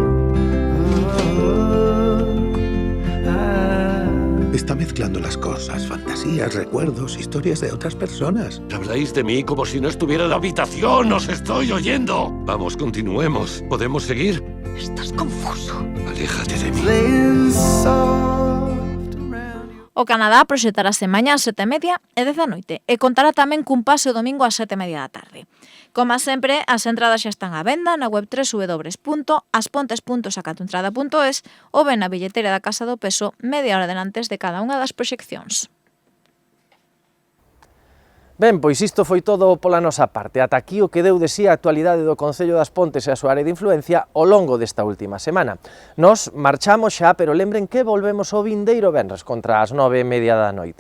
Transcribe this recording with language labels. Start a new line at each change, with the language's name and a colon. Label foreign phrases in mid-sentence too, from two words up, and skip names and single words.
Spanish: Está mezclando las cosas, fantasías, recuerdos, historias de otras personas. Habláis de mí como si no estuviera en la habitación. ¡Os estoy oyendo! Vamos, continuemos. ¿Podemos seguir? Estás confuso. Aléjate de mí.
Galician: O Canadá proxectarase mañá ás 7:30 e 10 da noite e contará tamén cun pase o domingo ás 7:30 da tarde. Como sempre, as entradas xa están á venda na web www.aspontes.sacatoentrada.es ou ben na billetera da Casa do Peso media hora antes de cada unha das proxeccións. Ben, pois isto foi todo pola nosa parte. Ata aquí o que deu de si a actualidade do Concello das Pontes e a súa área de influencia ao longo desta última semana. Nos marchamos xa, pero lembren que volvemos o vindeiro venres contra as 9:30 da noite.